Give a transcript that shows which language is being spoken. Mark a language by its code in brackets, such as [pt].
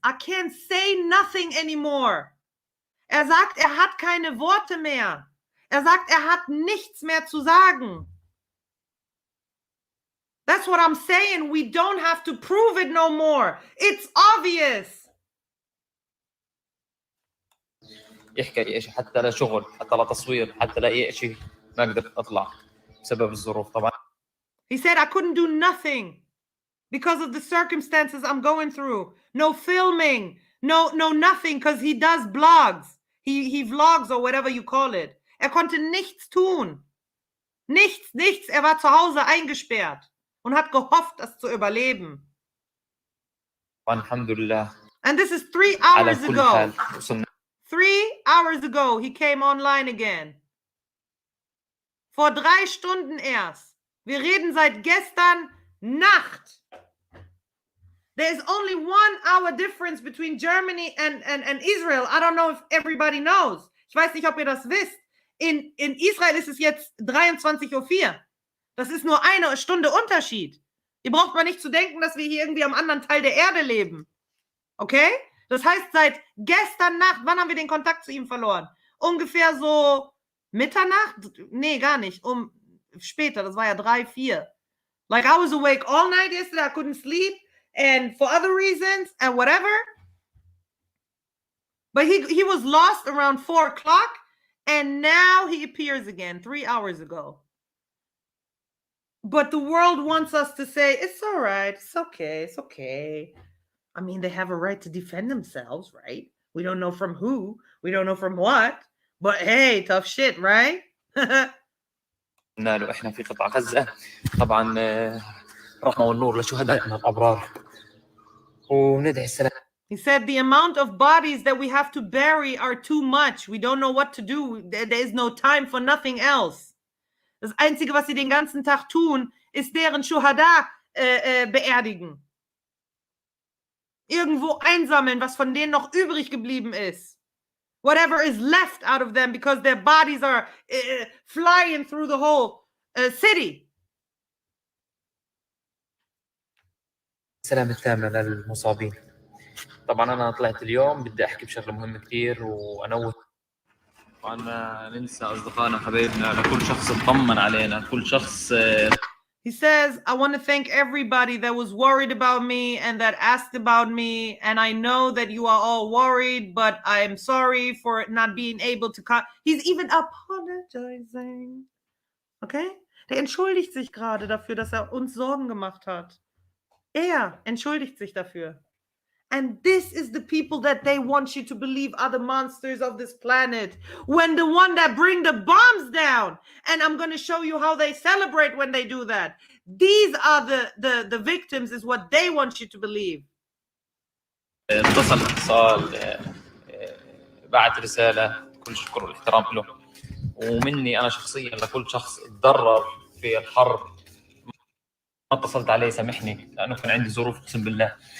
[en] I can't say nothing anymore. [de] Er sagt, er hat keine Worte mehr. Er sagt, er hat nichts mehr zu sagen. [en] That's what I'm saying. We don't have to prove it no more. It's obvious. [ar] يحكي أي شيء حتى لا شغل حتى لا تصوير حتى لا أي شيء ما قدرت أطلع بسبب الظروف طبعا. [en] He said I couldn't do nothing because of the circumstances I'm going through. No filming, no nothing because he does blogs. He vlogs or whatever you call it. [de] Er konnte nichts tun. Nichts. Er war zu Hause eingesperrt und hat gehofft, das zu überleben. Alhamdulillah. [en] And this is 3 hours ago. 3 hours ago, he came online again. [de] Vor 3 Stunden erst. Wir reden seit gestern Nacht. [en] There is only 1 hour difference between Germany and Israel. I don't know if everybody knows. [de] Ich weiß nicht, ob ihr das wisst. In Israel ist es jetzt 23:04 Uhr. Das ist nur 1 Stunde Unterschied. Ihr braucht mal nicht zu denken, dass wir hier irgendwie am anderen Teil der Erde leben. Okay? Das heißt, seit gestern Nacht, wann haben wir den Kontakt zu ihm verloren? Ungefähr so Mitternacht? Nee, gar nicht. Später, das war ja 3, 4. [en] Like I was awake all night yesterday. I couldn't sleep and for other reasons and whatever. But he was lost around 4 o'clock and now he appears again 3 hours ago. But the world wants us to say, it's all right, it's okay. I mean, they have a right to defend themselves, right? We don't know from who, we don't know from what, but hey, tough shit, right? [ar] نالوا احنا في قطاع غزة طبعا رحمة والنور لشهدائنا الأبرار وندعي السلام. [en] He said the amount of bodies that we have to bury are too much. We don't know what to do. There is no time for nothing else. [de] Das Einzige, was sie den ganzen Tag tun, ist deren Shuhada beerdigen. Irgendwo einsammeln, was von denen noch übrig geblieben ist. [en] Whatever is left out of them because their bodies are flying through the whole city. [ar] السلامة التامة للمصابين. طبعا أنا طلعت اليوم بدي أحكي بشغلة مهمة كتير وأنوه. طبعا ما ننسى أصدقائنا حبايبنا لكل شخص اطمن علينا كل شخص. [en] He says, I want to thank everybody that was worried about me and that asked about me. And I know that you are all worried, but I'm sorry for not being able to come. He's even apologizing. Okay? [de] Der entschuldigt sich gerade dafür, dass er uns Sorgen gemacht hat. Er entschuldigt sich dafür. [en] And this is the people that they want you to believe are the monsters of this planet. When the one that bring the bombs down, and I'm going to show you how they celebrate when they do that. These are the victims is what they want you to believe. [ar] اتصال بعت رسالة كل الشكر والاحترام له، ومني أنا شخصيا لكل شخص تضرر في الحرب ما اتصلت عليه سامحني لأنه كان عندي ظروف أقسم بالله.